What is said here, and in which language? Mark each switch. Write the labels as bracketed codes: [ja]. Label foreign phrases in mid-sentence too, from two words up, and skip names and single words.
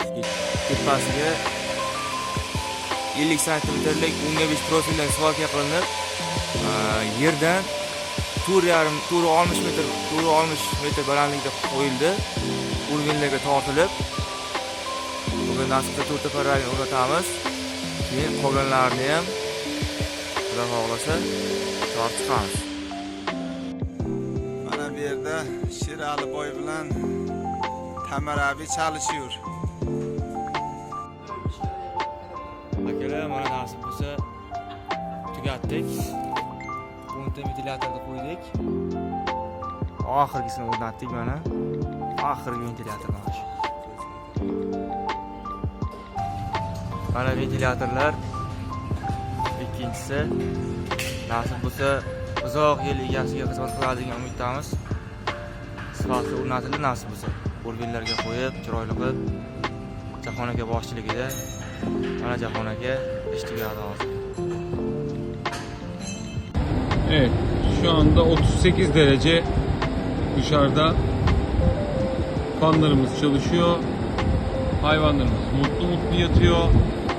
[uz] Tepasiga 50 santimetrlik 15 profildan svalka qilinib, yerdan 4,5 metr balandlikda qo'yildi. Urganlarga tortilib, bugun nasibda 4 ta parragini o'rnatamiz. Keyin qolganlarini ham Xudo xohlasa tortib chiqamiz. Mana bu yerda Sherali boy bilan [tr] Tamar abi çalışıyor. [uz] Akalar, mana nasib bo'lsa tugatdik. 10 ta ventilyatorni qo'ydik. Oxirgisini o'rnatdik mana. Oxirgi ventilyator mana shu. Mana ventilyatorlar. Ikkinchisi nasib bo'lsa uzoq yil egasiga xizmat qiladi degan umiddamiz. Sifatli o'rnatildi nasib bo'lsa. Urganlarga qo'yib, chiroyli qilib Jahon aka boshchiligida mana Jahon aka ish tugadi hozir. [tr] Evet, şu anda 38 derece dışarıda. Fanlarımız çalışıyor. Hayvanlarımız mutlu mutlu yatıyor.